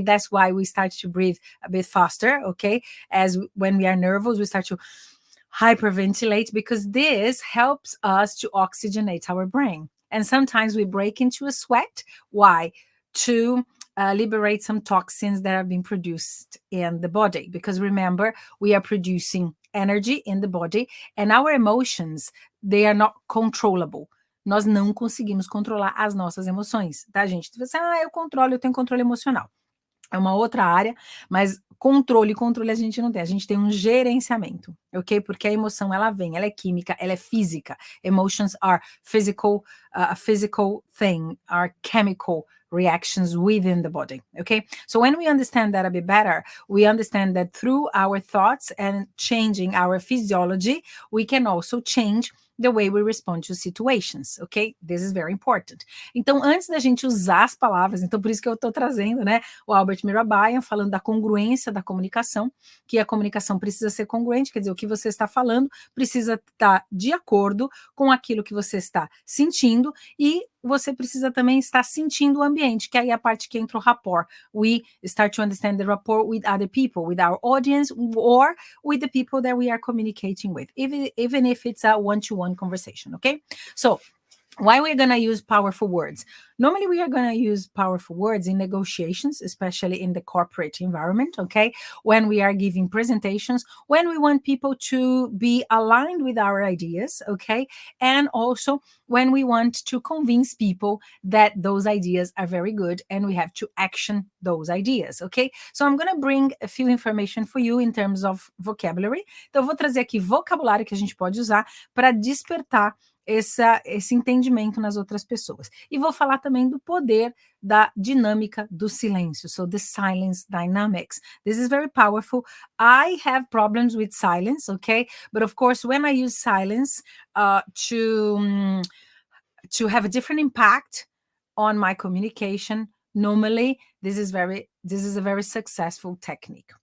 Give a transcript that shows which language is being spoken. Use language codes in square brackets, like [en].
[en] That's why we start to breathe a bit faster, okay? As when we are nervous, we start to hyperventilate, because this helps us to oxygenate our brain. And sometimes we break into a sweat. Why? To liberate some toxins that have been produced in the body. Because remember, we are producing energy in the body, and our emotions, they are not controllable. [pt] nós não conseguimos controlar as nossas emoções, tá, gente? Você, eu controlo, eu tenho controle emocional. É uma outra área, mas controle a gente não tem, a gente tem um gerenciamento, ok? Porque a emoção, ela vem, ela é química, ela é física. [en] Emotions are physical, a physical thing, are chemical reactions within the body, okay? So when we understand that a bit better, we understand that through our thoughts and changing our physiology, we can also change the way we respond to situations, ok? This is very important. [pt] Então, antes da gente usar as palavras, então por isso que eu estou trazendo, né, o Albert Mirabayan falando da congruência da comunicação, que a comunicação precisa ser congruente, quer dizer, o que você está falando precisa estar de acordo com aquilo que você está sentindo e você precisa também estar sentindo o ambiente, que aí é a parte que entra o rapport. [en] We start to understand the rapport with other people, with our audience, or with the people that we are communicating with, even if it's a one-to-one conversation, okay? So, why we're going to use powerful words? Normally, we are going to use powerful words in negotiations, especially in the corporate environment, okay? When we are giving presentations, when we want people to be aligned with our ideas, okay? And also when we want to convince people that those ideas are very good and we have to action those ideas, okay? So I'm going to bring a few information for you in terms of vocabulary. [pt] Então, eu vou trazer aqui vocabulário que a gente pode usar para despertar esse entendimento nas outras pessoas. E vou falar também do poder da dinâmica do silêncio. [en] So the silence dynamics. This is very powerful. I have problems with silence, okay? But of course, when I use silence to have a different impact on my communication, normally this is a very successful technique.